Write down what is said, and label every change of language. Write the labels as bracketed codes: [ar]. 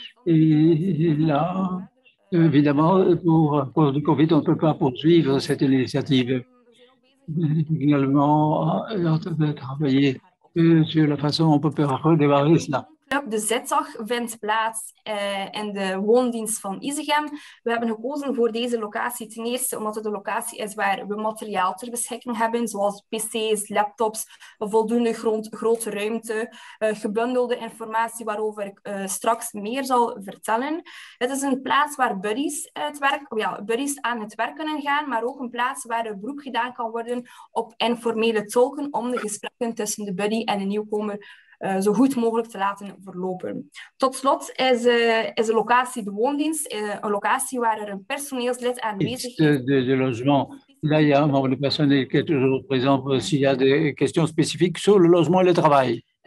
[fr] Et là, évidemment, pour cause du Covid, on ne peut pas poursuivre cette initiative. Également, on est en train de travailler sur la façon dont on peut redémarrer cela. [nl] Club de Zetzach vindt plaats in de woondienst van Isegem. We hebben gekozen voor deze locatie ten eerste omdat het de locatie is waar we materiaal ter beschikking hebben, zoals pc's, laptops, voldoende grote ruimte, gebundelde informatie waarover ik straks meer zal vertellen. Het is een plaats waar buddies aan het werk kunnen gaan, maar ook een plaats waar een beroep gedaan kan worden op informele tolken om de gesprekken tussen de buddy en de nieuwkomer zo goed mogelijk te laten verlopen. Tot slot is de locatie de woondienst, een locatie waar er een personeelslid aanwezig is. [fr] De logement. Là, il y a un membre du personnel qui est toujours présent s'il y a des questions spécifiques sur le logement et le travail.